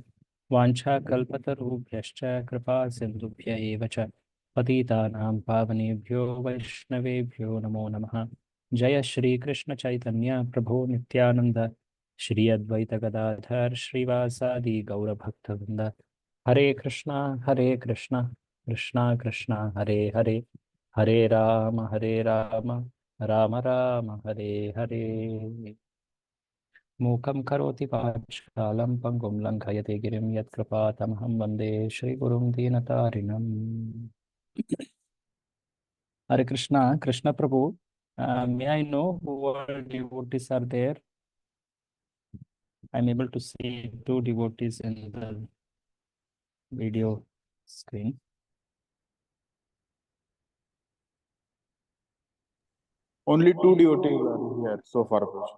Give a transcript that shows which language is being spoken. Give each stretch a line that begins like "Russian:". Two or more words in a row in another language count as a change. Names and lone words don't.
Sanskrit: वाञ्छाकल्पतरुभ्यश्च कृपा सिन्धुभ्य एव च पतितानां पावनेभ्यो वैष्णवेभ्यो नमो नमः जय श्री कृष्ण चैतन्य प्रभो नित्यानंद श्री अद्वैत गदाधर श्रीवासादि गौरभक्तवृंद हरे कृष्णा कृष्णा कृष्णा हरे हरे हरे राम राम राम हरे हरे मूकं करोति वाचालं पंगुं लङ्घयति गिरिं यत्कृपातमहं वन्दे श्रीगुरुं दीनतारिणम् हरे कृष्णा प्रभु
English: may I know who all devotees are there? I'm able to see 2 devotees in the video screen. Only 2 devotees are here so far, Prasad.